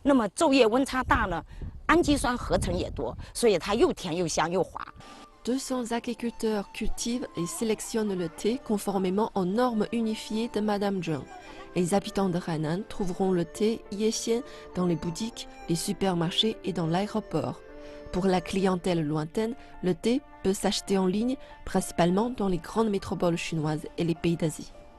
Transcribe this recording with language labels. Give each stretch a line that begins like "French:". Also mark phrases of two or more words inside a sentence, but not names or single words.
Chinese: 那么昼夜温差大呢，氨基酸合成也多，所以它又甜又香又滑。
French: 200 agriculteurs cultivent et sélectionnent le thé conformément aux normes unifiées de Madame Zheng. Les habitants de Hainan trouveront le thé Yexian dans les boutiques, les supermarchés et dans l'aéroport. Pour la clientèle lointaine, le thé peut s'acheter en ligne, principalement dans les grandes métropoles chinoises et les pays d'Asie.